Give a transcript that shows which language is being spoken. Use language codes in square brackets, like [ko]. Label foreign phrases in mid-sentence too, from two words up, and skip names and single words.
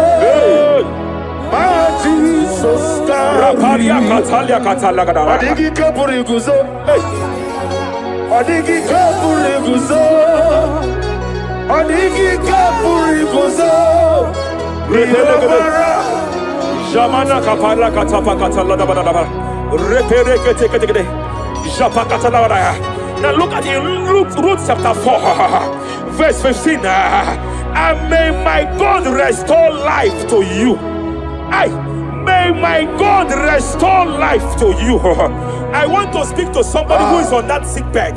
[en] Mati sosta. Rapalia katalia katalaga. Adigi kapuri guzo. Adigi kapuri guzo. Adigi kapuri guzo. Jamana kapala katapa katala da da da. Repere kete. Japa katala da. Now look at Ruth chapter 4, verse 15. And may my God restore life to you. May my God restore life to you. I want to speak to somebody who is on that sick bed.